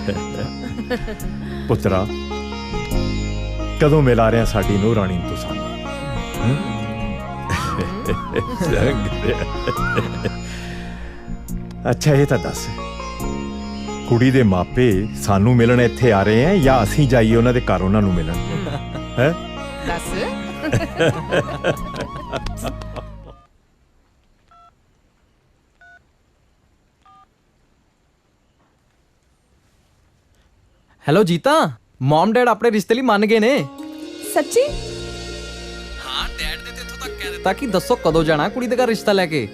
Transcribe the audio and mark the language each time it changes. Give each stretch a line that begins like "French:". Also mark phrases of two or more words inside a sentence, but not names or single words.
Punjabi: ਪੁੱਤਰਾ, ਕਦੋਂ ਮਿਲਾ ਰਿਹਾ ਸਾਡੀ ਨੂੰਹ ਰਾਣੀ ਤੂੰ ਸਾਨੂੰ? ਅੱਛਾ ਯੇ ਤਾਂ ਦੱਸ, ਕੁੜੀ ਦੇ ਮਾਪੇ ਸਾਨੂੰ ਮਿਲਣ ਇੱਥੇ ਆ ਰਹੇ ਹੈਂ ਯਾ ਅਸੀਂ ਜਾਈਏ ਉਨ੍ਹਾਂ ਦੇ ਘਰ ਉਨ੍ਹਾਂ ਨੂੰ ਮਿਲਣ? ਹੈਂ? ਦੱਸ। ਹੈਲੋ ਜੀਤਾ, ਮਮ ਡੈਡ ਆਪਣੇ ਰਿਸ਼ਤੇ ਲਈ ਮੰਨ ਗਏ ਨੇ। ਸੱਚੀ? ਹਾਂ, ਡੈਡ ਨੇ ਤੇ ਇੱਥੋਂ ਤੱਕ ਕਹਿ ਦਿੱਤਾ ਕਿ ਦੱਸੋ ਕਦੋਂ ਜਾਣਾ ਕੁੜੀ ਦੇ ਘਰ ਰਿਸ਼ਤਾ ਲੈ ਕੇ।